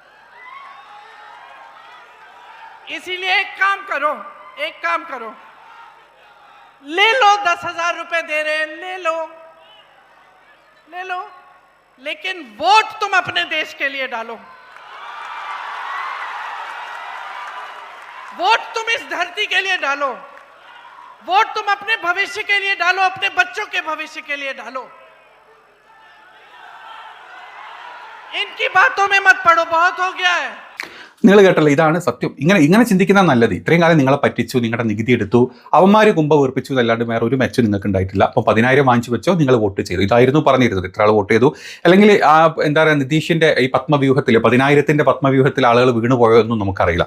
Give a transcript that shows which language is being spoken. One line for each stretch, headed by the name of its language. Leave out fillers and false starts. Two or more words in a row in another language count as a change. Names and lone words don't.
Hindi: इसीलिए एक काम करो, ले लो 10,000 रुपए दे रहे हैं, ले लो, लेकिन वोट तुम अपने देश के लिए डालो, वोट तुम इस धरती के लिए डालो, वोट तुम अपने भविष्य के लिए डालो, अपने बच्चों के भविष्य के लिए डालो। इनकी बातों में मत पड़ो, बहुत हो गया है।
Malayalam: നിങ്ങൾ കേട്ടല്ലോ, ഇതാണ് സത്യം. ഇങ്ങനെ ചിന്തിക്കുന്ന നല്ലത്. ഇത്രയും കാലം നിങ്ങളെ പറ്റിച്ചു, നിങ്ങളുടെ നികുതി എടുത്തു, അവന്മാർ കുമ്പ വീർപ്പിച്ചു എന്നല്ലാണ്ട് വേറെ ഒരു മെച്ചം നിങ്ങൾക്ക് ഉണ്ടായിട്ടില്ല. അപ്പോൾ 10,000 വാങ്ങിച്ചു വെച്ചോ, നിങ്ങൾ വോട്ട് ചെയ്തു. ഇതായിരുന്നു പറഞ്ഞിരുന്നത്. ഇത്ര ആൾ വോട്ട് ചെയ്തു, അല്ലെങ്കിൽ എന്താ പറയുക, നിതീഷിന്റെ ഈ പത്മവ്യൂഹത്തിൽ 10,000-ന്റെ പത്മവ്യൂഹത്തിൽ ആളുകൾ വീണു പോയോ എന്നും നമുക്കറിയില്ല.